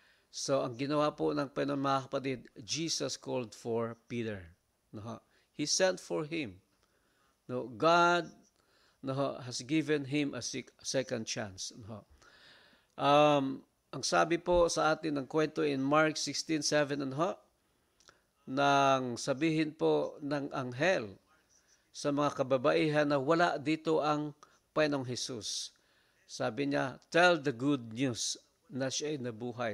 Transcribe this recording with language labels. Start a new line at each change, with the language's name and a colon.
Filipino: So, ang ginawa po ng Panginoon, mga kapatid,
English: Jesus called for Peter. He sent for him. God has given him a second chance.
Filipino: Ang sabi po sa atin ng kwento in Mark 16:7, nang sabihin po ng anghel sa mga kababaihan na wala dito ang Panginoong Hesus. Sabi niya,
English: tell the good news
Filipino: na siya ay nabuhay.